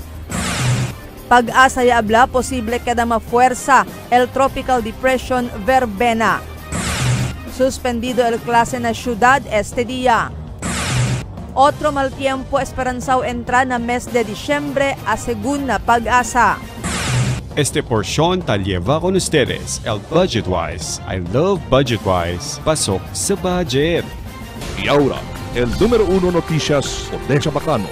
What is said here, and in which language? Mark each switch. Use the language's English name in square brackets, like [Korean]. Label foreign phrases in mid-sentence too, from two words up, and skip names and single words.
[Chavacano] Pag-asa y habla posible queda mafuerza el Tropical Depression Verbena. Suspendido el clase na ciudad este día. Otro mal tiempo esperanzao entrar na mes de Disyembre a segunda pag-asa. Este porción tal lleva con ustedes el Budgetwise. [English] I love Budgetwise. [Filipino] Pasok sa budget. [Chavacano] Y ahora, el número 1 noticias de Chabacano.